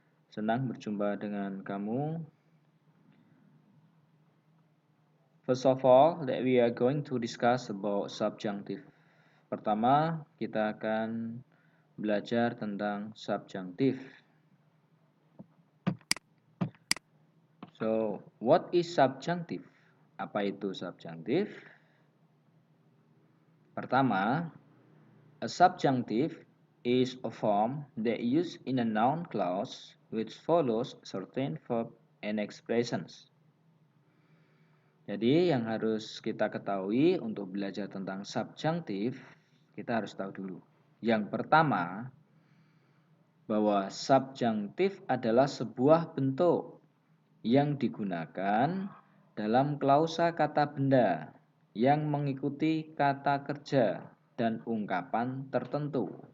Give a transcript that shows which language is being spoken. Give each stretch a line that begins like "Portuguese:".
Indonesian: Senang berjumpa dengan kamu.
English: First of all, that we are going to discuss about subjunctive.
Indonesian: Pertama, kita akan belajar tentang subjunctive.
English: So, what is subjunctive?
Indonesian: Apa itu subjunctive?
English: Pertama, a subjunctive is a form that used in a noun clause which follows certain verb and expressions.
Indonesian: Jadi yang harus kita ketahui untuk belajar tentang subjunctive, kita harus tahu dulu. Yang pertama, bahwa subjunctive adalah sebuah bentuk yang digunakan dalam klausa kata benda yang mengikuti kata kerja dan ungkapan tertentu.